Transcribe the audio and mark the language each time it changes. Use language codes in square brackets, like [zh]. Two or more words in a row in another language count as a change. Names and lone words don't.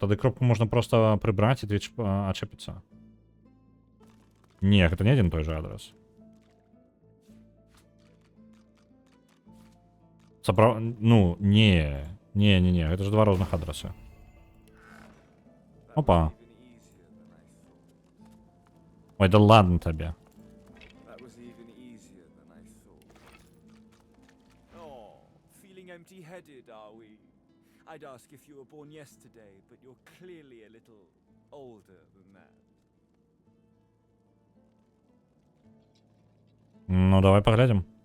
[be] Тады кропку можна проста прыбраць і твіч ачэпіцца. Не, гэта не адзін і той жа адрас. Ну, не, гэта ж два розных адрасы. Опа. Ой, да ладно табе. [en] Empty-headed, are we? I'd ask if you were born yesterday, but you're clearly a little older than that. [ru] Ну, давай поглядим.